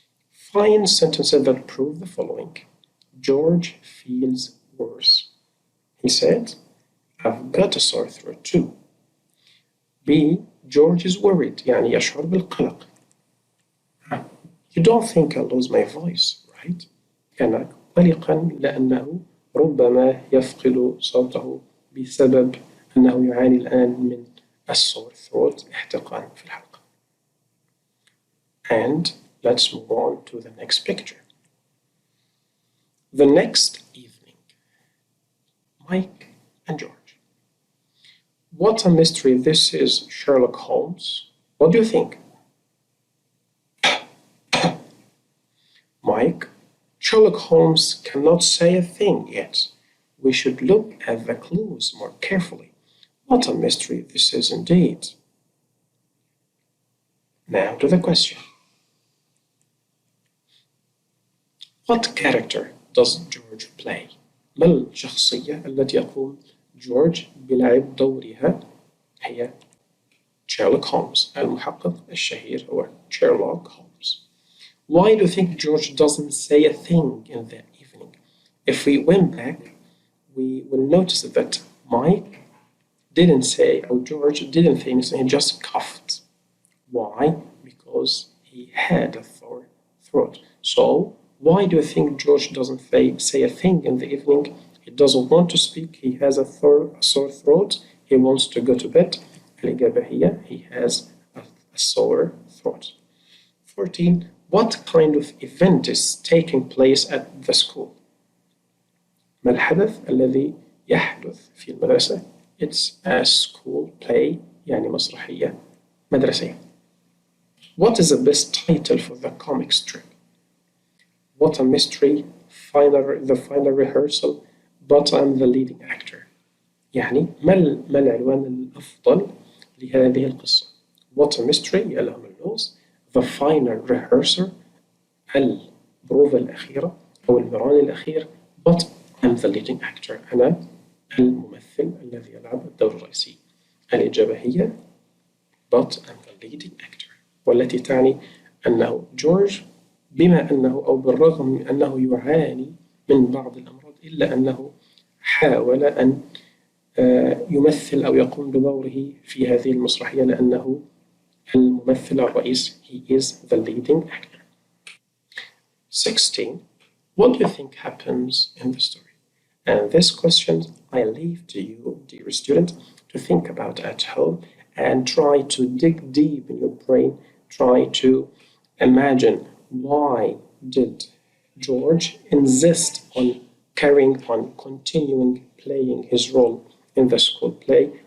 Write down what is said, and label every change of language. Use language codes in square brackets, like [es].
[en] Find sentences that prove the following. George feels worse. He said, I've got a sore throat too. B. George is worried [ar] يعني يشعر بالقلق. [en] You don't think I'll lose my voice, right? [ar] كان قلقا لأنه ربما يفقد صوته بسبب أنه يعاني الآن من السور throat احتقان في الحلق. [en] And let's move on to the next picture. The next evening, Mike and George. What a mystery this is, Sherlock Holmes. What do you think? Mike, Sherlock Holmes cannot say a thing yet. We should look at the clues more carefully. What a mystery this is indeed. Now to the question. What character does George play? [ar] ما الشخصية التي يقوم جورج بلعب دورها؟ هي Sherlock Holmes. المحقق الشهير هو Sherlock Holmes. [en] Why do you think George doesn't say a thing in the evening? If we went back, we will notice that Mike didn't say, or George didn't say anything, he just coughed. Why? Because he had a sore throat. So, why do you think George doesn't say a thing in the evening? he doesn't want to speak, he has a sore throat, he wants to go to bed. [ar] الإجابة هي [en] he has a sore throat. 14. What kind of event is taking place at the school? [ar] ما الحدث الذي يحدث في المدرسة؟ [en] It's a school play [ar] يعني مسرحية مدرسية. What is the best title for the comic strip? What a mystery, the final rehearsal, but I'm the leading actor. يعني ما العنوان الأفضل لهذه القصة؟ [en] What a mystery [ar] يا له ملموس. [en] The final rehearsal [ar] البروفة الأخيرة أو المران الأخير. [en] But I'm the leading actor. [ar] أنا الممثل الذي يلعب الدور الرئيسي. الإجابة هي [en] but I'm the leading actor. [ar] والتي تعني أنه جورج بما أنه أو بالرغم من أنه يعاني من بعض الأمراض إلا أنه حاول أن يمثل أو يقوم بدوره في هذه المسرحية لأنه الممثل الرئيس. [en] He is the leading actor. 16. What do you think happens in the story? And this question I leave to you, dear student, to think about at home and try to dig deep in your brain. Try to imagine why did George insist on carrying on, continuing playing his role in the school play?